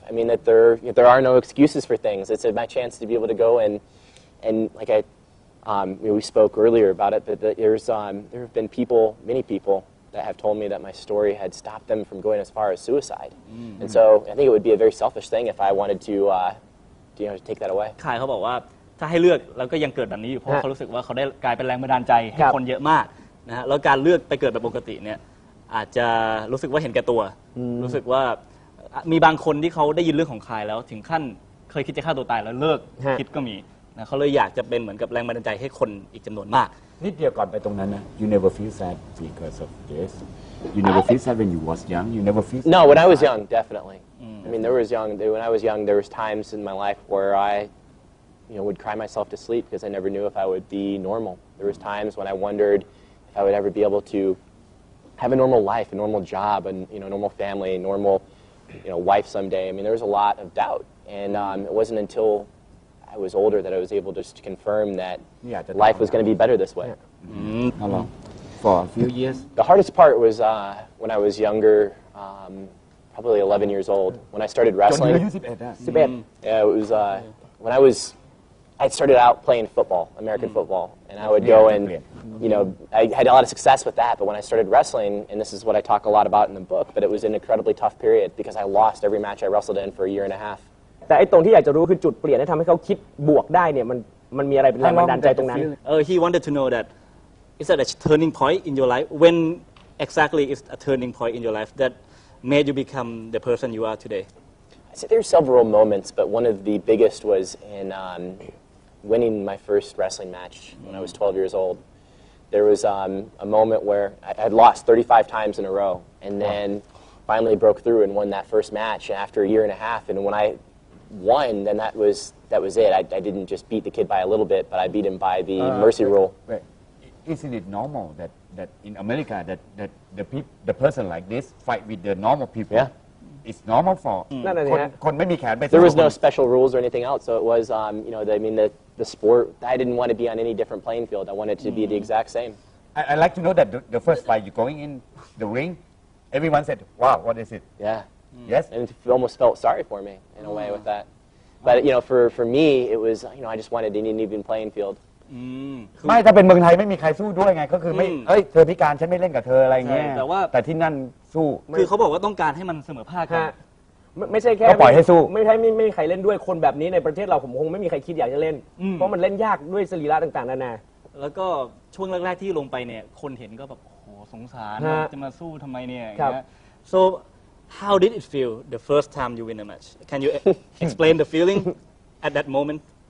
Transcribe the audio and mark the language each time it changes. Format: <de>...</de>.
<en>I mean, that there are no excuses for things. It's my chance to be able to go and like we spoke earlier about it, but there have been many people that have told me that my story had stopped them from going as far as suicide. And so I think it would be a very selfish thing if I wanted to take that away.</en> <th>คายเขาบอกว่าถ้าให้เลือกแล้วก็ยังเกิดแบบนี้อยู่เพราะเขารู้สึกว่าเขาได้กลายเป็นแรงบันดาลใจให้คนเยอะมากนะฮะแล้วการเลือกไปเกิดแบบปกติเนี่ยอาจจะรู้สึกว่าเห็นแก่ตัวรู้สึกว่ามีบางคนที่เขาได้ยินเรื่องของคายแล้วถึงขั้นเคยคิดจะฆ่าตัวตายแล้วเลิกคิดก็มีนะเขาเลยอยากจะเป็นเหมือนกับแรงบันดาลใจให้คนอีกจำนวนมาก นิดเดียวก่อนไปตรงนั้นนะ</th> <en>you never feel sad because of this you never feel sad when you was young you never feel sad No, when I was young, definitely. I mean, when I was young, there was times in my life where I would cry myself to sleep because I never knew if I would be normal. There was times when I wondered if I would ever be able to have a normal life, a normal job, and normal family, normal wife someday. I mean, there was a lot of doubt, and it wasn't until I was older that I was able just to confirm that life was going to be better this way. How long? For a few years. The hardest part was when I was younger, probably 11 years old, when I started wrestling. 11 Yeah, it was when I started out playing football, American football, and I would go and, I had a lot of success with that, but when I started wrestling, and this is what I talk a lot about in the book, but it was an incredibly tough period because I lost every match I wrestled in for a year and a half.</en> <th>แต่ไอ้ตรงที่อยากจะรู้คือจุดเปลี่ยนที่ทำให้เขาคิดบวกได้เนี่ยมันมีอะไรเป็นแรงบันดาลใจตรงนั้น</th> <en>He wanted to know that is that a turning point in your life when exactly is a turning point in your life that made you become the person you are today I said there's several moments, but one of the biggest was in winning my first wrestling match when I was 12 years old. There was a moment where I had lost 35 times in a row, and then finally broke through and won that first match after a year and a half. And when I won, then that was it. I didn't just beat the kid by a little bit, but I beat him by the mercy rule. Isn't it normal that in America that the person like this fight with the normal people? Yeah. It's normal for</en> <th>นั่นน่ะสิฮะ คนไม่มีแขนไป</th> <en>There was no special rules or anything else, so it was, the sport, I didn't want to be on any different playing field. I wanted to be the exact same. I like to know that the first fight you going in the ring, everyone said, wow, what is it? Yeah. Yes? And it almost felt sorry for me in a way with that. But, for me, it was, I just wanted an even playing field.</en> <th>ไม่ถ้าเป็นเมืองไทยไม่มีใครสู้ด้วยไงก็คือไม่เอ้ยเธอพิการฉันไม่เล่นกับเธออะไรเงี้ย ใช่แต่ว่า แต่ที่นั่นสู้ คือเขาบอกว่าต้องการให้มันเสมอภาคกัน ฮะไม่ใช่แค่ ก็ปล่อยให้สู้ ไม่มีใครเล่นด้วยคนแบบนี้ในประเทศเราผมคงไม่มีใครคิดอยากจะเล่น เพราะมันเล่นยากด้วยสรีระต่างๆนานา แล้วก็ช่วงแรกๆที่ลงไปเนี่ยคนเห็นก็แบบโอ้โหสงสาร ฮะ จะมาสู้ทำไมเนี่ย ครับ</th> <en>นะ so how did it feel the first time you win a match can you explain the feeling at that moment</en>